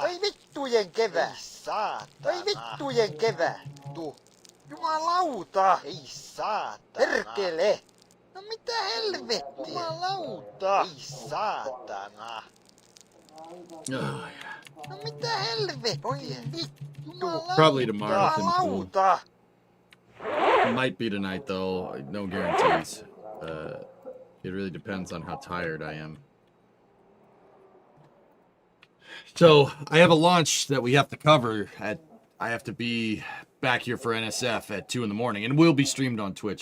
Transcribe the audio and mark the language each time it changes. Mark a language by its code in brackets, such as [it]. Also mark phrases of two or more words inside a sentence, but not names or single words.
[fi] Oi vittujen kevää! Ei saatana! Oi vittujen kevää! Tu! Jumalauta! Ei saatana! Perkele! No mitä helvettiä? Jumalauta! Ei saatana! [en] Oh, yeah. [fi] No mitä helvettiä? Oi vittu! [en] Probably tomorrow. [fi] Jumalauta! [en] Might be tonight though. No guarantees. It really depends on how tired I am. So I have a launch that we have to cover at. I have to be back here for NSF at 2 in the morning, and it will be streamed on Twitch.